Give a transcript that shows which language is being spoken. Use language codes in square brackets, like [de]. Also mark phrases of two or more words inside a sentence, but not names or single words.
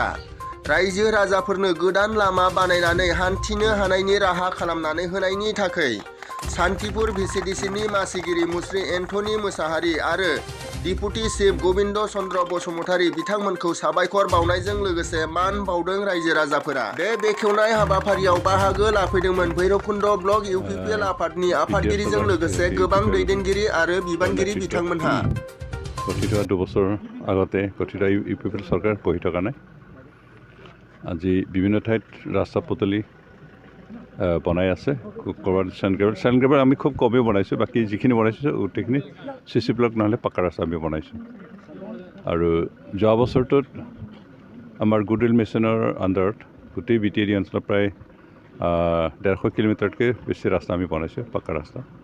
[brx] रायजो राजाफोरनो गोदान लामा बानायनानै हान्थिनो हानायनि राहा खालामनानै होनायनि थाखाय सान्तिपुर VCDCनि मासिगिरि मुस्रि एन्थनी मोसाहारि आरो डिपुटि चिफ गोविन्द चन्द्र बसुमतारि बिथांमोनखौ साबायखर बावनायजों लोगोसे मान बावदों रायजो राजाफोरा। बे बेखेवनाय हाबाफारियाव बाहागो लाफैदोंमोन भैरबकुन्द ब्लक UPPL आफादनि आफादगिरिजों लोगोसे गोबां दैदेनगिरि आरो बिबानगिरि बिथांमोनहा। [as] गठित 2 বছৰ আগতে গঠিত UPPL চৰকাৰ বহি থকা নাই। আজি বিভিন্ন ঠাইত ৰাস্তা পদূলি বনাই আছে। ক'ৰবাত চেণ্ট্ৰেল আমি খুব কমেই বনাইছোঁ, বাকী যিখিনি বনাইছোঁ গোটেইখিনি CC ব্লক নহ'লে পাকা ৰাস্তা আমি বনাইছোঁ। আৰু যোৱা বছৰটোত আমাৰ [en] goodwill mission [as] আণ্ডাৰত গোটেই BTR অঞ্চলত প্ৰায় 150 কিলোমিটাৰতকৈ বেছি ৰাস্তা আমি বনাইছোঁ, পাকা ৰাস্তা।